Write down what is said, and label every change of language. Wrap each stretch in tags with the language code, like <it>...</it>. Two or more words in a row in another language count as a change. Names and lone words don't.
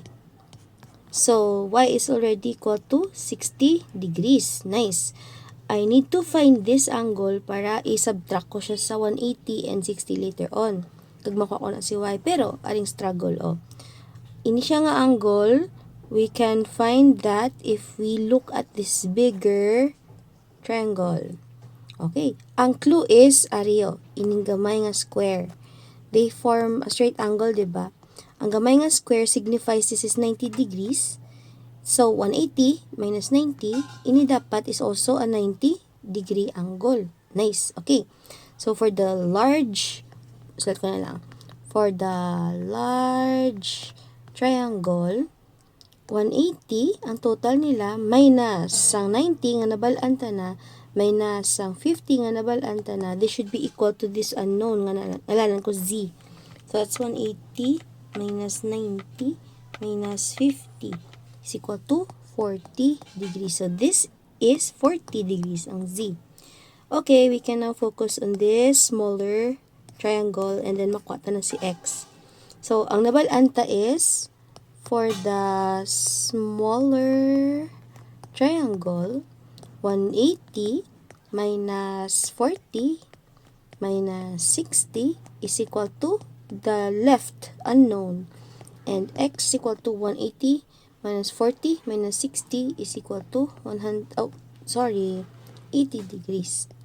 <en>So, y is already equal to 60 degrees. Nice. I need to find this angle para</en> <hil>i-subtract ko siya sa</hil> <en>180 and 60 later on.</en> <hil>Kagmakuha ko na si y. Pero, aring</hil> <en>struggle,</en> <hil>Ini siya nga</hil> <en>angle, we can find that if we look at this bigger triangle.</en> <hil>Okay. Ang clue is, ariyo, ining gamay nga square.</hil> <en>They form a straight angle, diba?</en> <hil>Ang gamay nga</hil> <en>square signifies this is 90 degrees. So, 180 minus 90,</en> <hil>ini dapat</hil> <en>is also a 90 degree angle. Nice. Okay. So, for the large,</en> <hil>sulat ko na lang.</hil> <en>For the large triangle, 180,</en> <hil>ang total nila, minus sang 90 nga nabalaan ta na, minus sang 50 nga nabalaan ta na,</hil> <en>they should be equal to this unknown</en> <hil>nga nalanan ko</hil> <en>z. So, that's 180 minus 90 minus 50 is equal to 40 degrees. So, this is 40 degrees</en> <hil>ang z.</hil> <en>Okay, we can now focus on this smaller triangle and then</en> <hil>makuha ta na si x.</hil> <en>So,</en> <hil>ang nabalaan ta</hil> <en>is, for the smaller triangle, 180 minus 40 minus 60 is equal to the left unknown. And x is equal to 180 minus 40 minus 60 is equal to 80 degrees.</en>